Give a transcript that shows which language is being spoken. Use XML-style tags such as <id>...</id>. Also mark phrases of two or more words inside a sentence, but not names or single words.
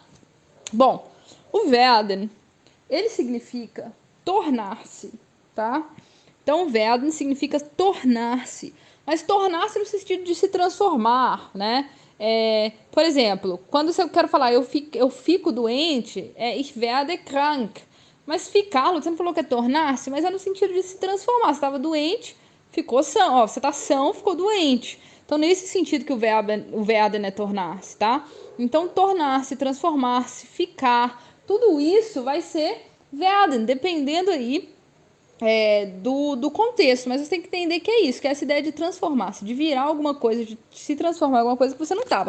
<pt>Bom, o werden, ele significa tornar-se, tá? Então, werden significa tornar-se, mas tornar-se no sentido de se transformar, né? Por exemplo, quando eu quero falar eu fico doente,</pt> <de>ich werde krank.</de> <pt>Mas ficar, você não falou que é tornar-se, mas é no sentido de se transformar. Você estava doente, ficou são. Ó, você está são, ficou doente. Então, nesse sentido que o werden é tornar-se, tá? Então, tornar-se, transformar-se, ficar, tudo isso vai ser werden, dependendo aí do contexto, mas você tem que entender que é isso, que é essa ideia de transformar-se, de virar alguma coisa, de se transformar em alguma coisa que você não estava.</pt>